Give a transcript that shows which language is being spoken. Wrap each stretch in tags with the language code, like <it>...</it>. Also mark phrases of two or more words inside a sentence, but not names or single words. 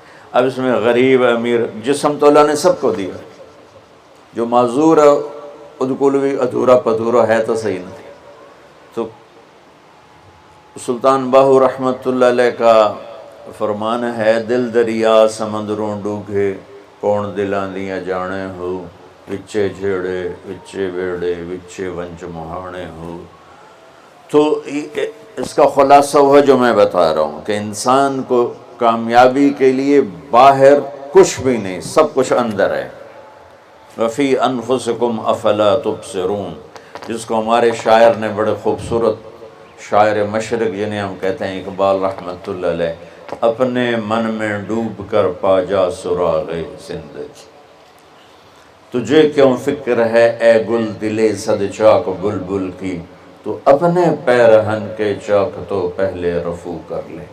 <ur>اب اس میں غریب، امیر، جسم تو اللہ نے سب کو دیا، جو معذور ہے ادھکل بھی ادھورا پدھورا ہے تو صحیح نہیں۔ تو سلطان باہو رحمت اللہ علیہ کا فرمان ہے،</ur> <pa>دل دریا سمندروں ڈوگے، کون دلاں دیاں جانے ہو، وچے جھیڑے وچے بیڑے وچے ونج مہانے ہو۔</pa> <ur>تو اس کا خلاصہ وہ ہے جو میں بتا رہا ہوں کہ انسان کو کامیابی کے لیے باہر کچھ بھی نہیں، سب کچھ اندر ہے۔</ur> <ar>وَفِي أَنفُسِكُمْ أَفَلَا تُبْصِرُونَ۔</ar> <ur>جس کو ہمارے شاعر نے بڑے خوبصورت، شاعر مشرق جنہیں ہم کہتے ہیں اقبال رحمۃ اللہ علیہ، اپنے من میں ڈوب کر پا جا سراغ زندگی، تجھے کیوں فکر ہے اے گل دلے صد چاک بلبل کی، تو اپنے پیرہن کے چاک تو پہلے رفو کر لے۔</ur>